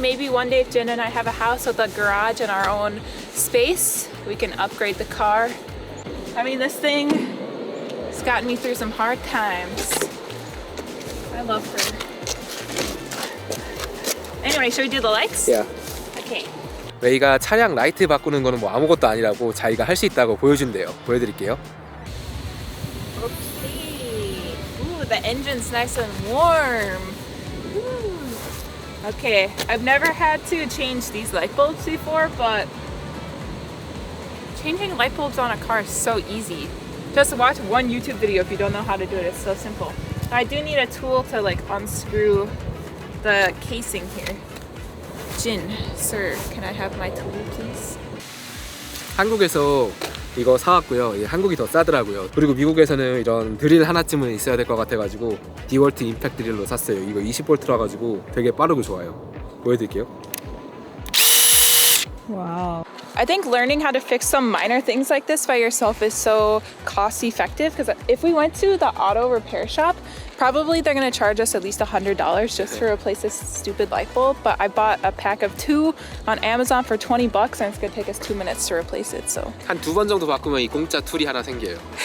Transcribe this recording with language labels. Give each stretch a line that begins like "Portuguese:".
English: Maybe one day if Jen and I have a house with a garage and our own space, we can upgrade the car. I mean, this thing has gotten me through some hard times. I love her. Anyway, should we do the lights? Yeah. Okay.
Korean: 레이가 차량 라이트 바꾸는 거는 뭐 아무것도 아니라고 자기가 할 수 있다고 보여준대요. 보여드릴게요.
English: Okay. Ooh, the engine's nice and warm. Ooh. Okay, I've never had to change these light bulbs before, but changing light bulbs on a car is so easy. Just watch one YouTube video if you don't know how to do it. It's so simple. I do need a tool to like unscrew the casing here. Jin, sir, can I have my tool, please?
Korean: 한국에서 이거 사왔고요. 예, 한국이 더 싸더라고요. 그리고 미국에서는 이런 드릴 하나쯤은 있어야 될 것 같아가지고 디월트 임팩트 드릴로 샀어요. 이거 20V라 가지고 되게 빠르고 좋아요. 보여드릴게요.
English: Wow. I think learning how to fix some minor things like this by yourself is so cost effective because if we went to the auto repair shop, probably they're going to charge us at least $100 just to replace this stupid light bulb. But I bought a pack of 2 on Amazon for $20 and it's going to take us 2 minutes to replace it. So
Korean: 한 2번 정도 바꾸면 이 공짜 툴이 하나 생겨요.